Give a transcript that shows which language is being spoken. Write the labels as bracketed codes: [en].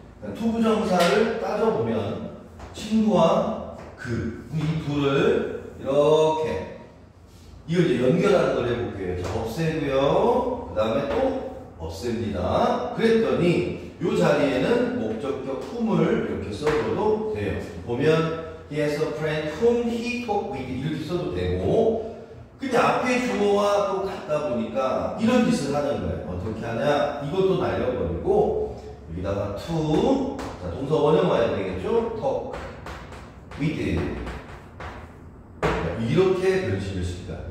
[ko] 그러니까 투부정사를 따져보면 친구와 그 이 둘을 이렇게 이걸 이제 연결하는 걸 해볼게요. 자, 없애고요. 그 다음에 또 없앱니다. 그랬더니 이 자리에는 목적격 whom을 이렇게 써줘도 돼요. 보면 [en] he has a friend whom he talked with [ko] 이렇게 써도 되고. 근데 앞에 주어와 또 같다 보니까 이런 짓을 하는 거예요. 어떻게 하냐? 이것도 날려버리고 여기다가 to 자, 동사 원형 와야 되겠죠? talk with 이렇게 변신을 시킵니다.